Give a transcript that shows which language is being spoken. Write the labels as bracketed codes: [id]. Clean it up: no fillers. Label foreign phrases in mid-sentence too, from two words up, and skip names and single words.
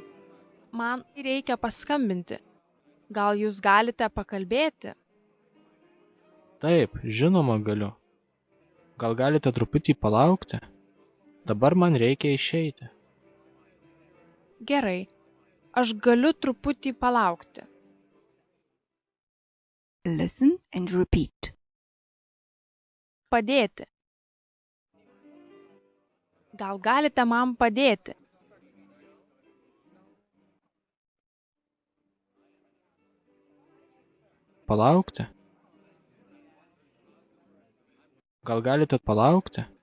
[lt] Man reikia paskambinti. Gal jūs galite pakalbėti? Taip, žinoma galiu. Gal galite truputį palaukti? Dabar man reikia išeiti. Gerai. Aš galiu truputį palaukti. [en] Listen and repeat. [lt] Padėti. Gal galite man padėti? Palaukti? Gal galite palaukti?